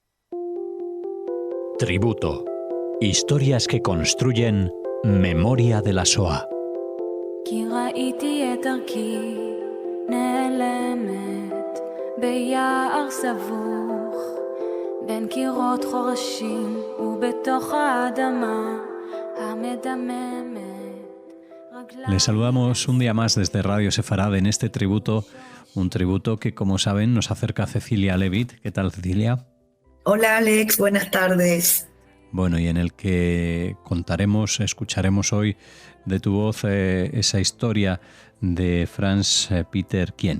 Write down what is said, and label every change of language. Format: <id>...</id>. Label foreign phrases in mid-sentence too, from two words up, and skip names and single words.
<es>Tributo. Historias que construyen memoria de la Shoah.</es> <he>כי ראיתי את דרכי נעלמת ביער סבוך בין קירות חורשים ובתוך האדמה המדממת.</he> <es>Les saludamos un día más desde Radio Sefarad en este tributo, un tributo que, como saben, nos acerca a Cecilia Levitt. ¿Qué tal, Cecilia? Hola, Alex, buenas tardes. Bueno, y en el que escucharemos hoy de tu voz esa historia de Franz Peter Quien.</es>